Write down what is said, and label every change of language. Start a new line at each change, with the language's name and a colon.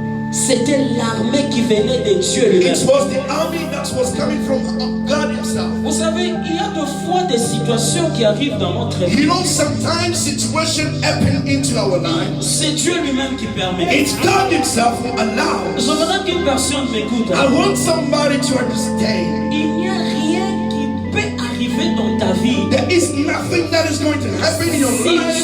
French: c'était l'armée qui venait de Dieu lui-même.
English: it was the army that was coming from God himself.
French: Vous savez, il y a de fois des situations qui arrivent dans notre vie.
English: You know, sometimes situations happen into our lives.
French: C'est Dieu lui-même qui permet.
English: It's God himself who allows.
French: J'aimerais qu'une personne m'écoute.
English: I want somebody to understand.
French: Il n'y a rien qui peut arriver dans ta vie
English: There is nothing that is going to happen in your life